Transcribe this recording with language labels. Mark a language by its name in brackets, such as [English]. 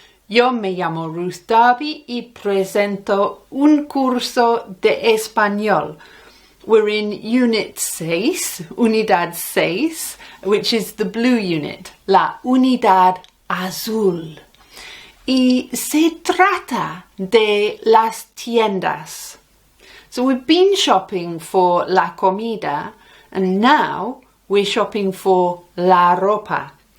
[Spanish] Yo me llamo Ruth Darby y presento un curso de español. [English] We're in Unit 6, [Spanish] Unidad 6, [English] which is the blue unit, [Spanish] la Unidad Azul. Y se trata de las tiendas. [English] So we've been shopping for [Spanish] la comida [English] and now we're shopping for [Spanish] la ropa.